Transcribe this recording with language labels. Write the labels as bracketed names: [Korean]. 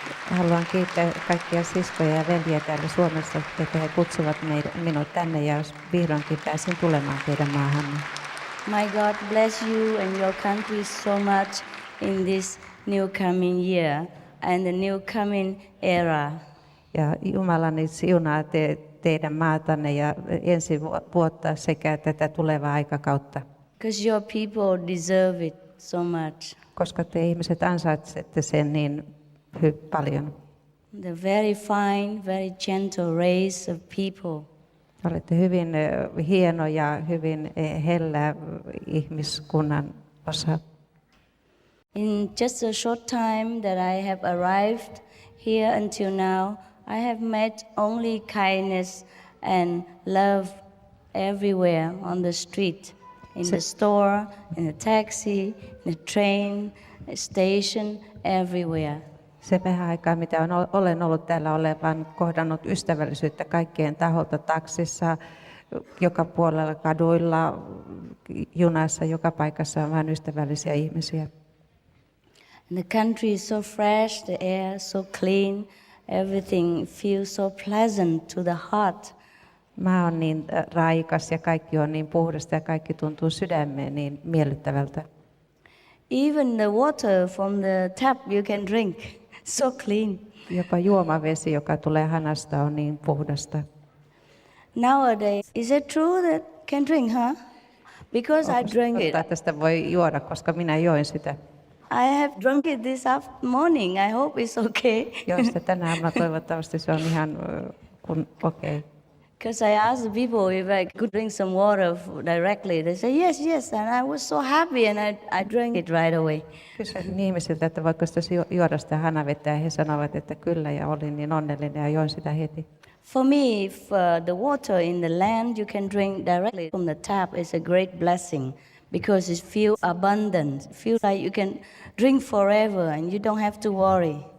[Finnish] Haluan kiittää kaikkia siskoja ja veljiä täällä Suomessa, että he kutsuvat minut tänne ja vihdoinkin pääsin tulemaan teidän maahanne. [English] My God bless you and your country so much in this new coming year and the new coming era. [Finnish] Ja Jumalani siunaa teidän maatanne ja ensi vuotta sekä tätä tulevaa aikakautta. [English] Because your people deserve it so much. [Finnish] Koska te ihmiset ansaitsette sen niin paljon. [English] The very fine, very gentle race of people. [Finnish] Olette hyvin hieno ja hyvin hellä ihmiskunnan osa. [English] In just a short time that I have arrived here until now, I have met only kindness and love everywhere on the street, in the store, in the taxi, in the train, station, everywhere. [Finnish] Se vähän aikaa, mitä olen ollut täällä, olen kohdannut ystävällisyyttä kaikkien taholta taksissa, joka puolella kaduilla, junassa, joka paikassa on vain ystävällisiä ihmisiä. [English] And the country is so fresh, the air so clean, everything feels so pleasant to the heart. [Finnish] Maa on niin raikas ja kaikki on niin puhdasta ja kaikki tuntuu sydämeen niin miellyttävältä. [English] Even the water from the tap you can drink, so clean. [Finnish] Jopa juomavesi, joka tulee hanasta, on niin puhdasta. [English] Nowadays, is it true that can drink, huh? Because I drank it. [Finnish] Tästä voi juoda, koska minä join sitä. [English] I have drunk it this morning. I hope it's okay. [Finnish] Join sitä tänä aamuna, toivottavasti se on ihan okei. [English] Because I asked the people if I could drink some water directly. They said yes, yes, and I was so happy and I drank it right away. [Finnish] Kysyin ihmisiltä, että voiko sitä juoda sitä hanavettä, ja he sanoivat, että kyllä, ja olin niin onnellinen ja join sitä heti. [English] For me, if the water in the land you can drink directly from the tap is a great blessing because it feels abundant. It feels like you can drink forever and you don't have to worry.